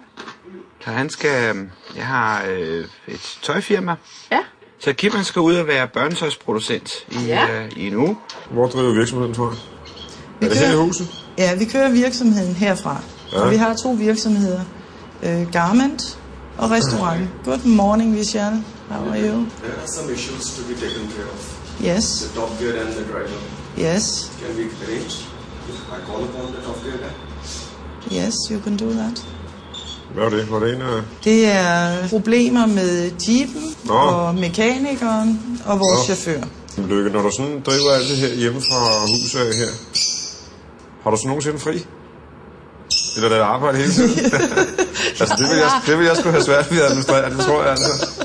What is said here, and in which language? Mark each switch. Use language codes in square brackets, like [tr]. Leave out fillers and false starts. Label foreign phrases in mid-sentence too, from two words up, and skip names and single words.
[da] Så han skal... Jeg har et tøjfirma. Ja. Så Kim han skal ud og være børnetøjsproducent i en uge. Hvor driver virksomheden, tror jeg? Er det her i huset? Ja, vi kører virksomheden herfra. Ja. Og vi har 2 virksomheder. Garment og restaurant. [en] Good morning, Vishal. How are you? There are some issues to be taken care of. Yes. The top gear and the driver. Yes. Can we arrange? If I call upon the top gear guy? Yes, you can do that. [da] Hvad er det? Var det en af... Det er problemer med jeepen og mekanikeren og vores chauffør. Lykke, når du sådan driver alt det her hjemme fra huset af her, har du så nogensinde fri? Eller er det arbejde hele tiden? Altså, det vil jeg sgu have svært ved at administrere, det tror jeg altså.